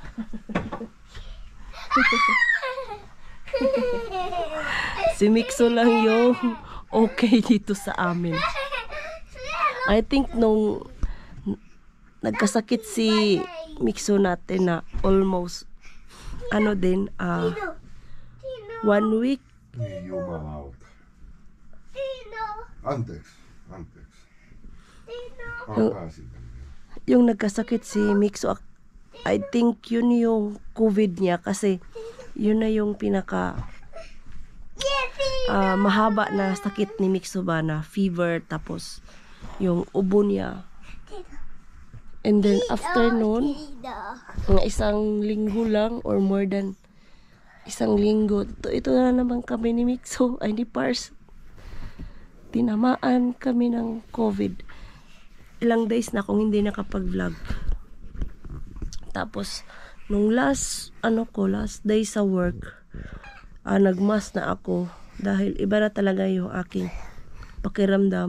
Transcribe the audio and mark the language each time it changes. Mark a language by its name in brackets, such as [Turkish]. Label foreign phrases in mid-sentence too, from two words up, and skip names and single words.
[Filipino] Si Mikso lang yung okay dito sa amin. [English] I think [Filipino] nung nagkasakit si Mikso natin na [English] almost 1 week. [Finnish] Jumalauta. Anteeksi. [Filipino] Yung nagkasakit si Mikso, [English] I think [Filipino] yun yung COVID niya kasi yun na yung pinaka mahaba na sakit ni Mikso ba na fever, tapos yung ubo niya. [English] And then after [Filipino] nun, mga 1 linggo lang or [English] more than [Filipino] 1 linggo, ito na naman kami ni Mikso, ay ni Pars. Tinamaan kami ng COVID. Ilang days na akong hindi nakapag-vlog. Tapos, nung [English] last day [Filipino] sa work, nagmask na ako dahil iba na talaga yung aking pakiramdam.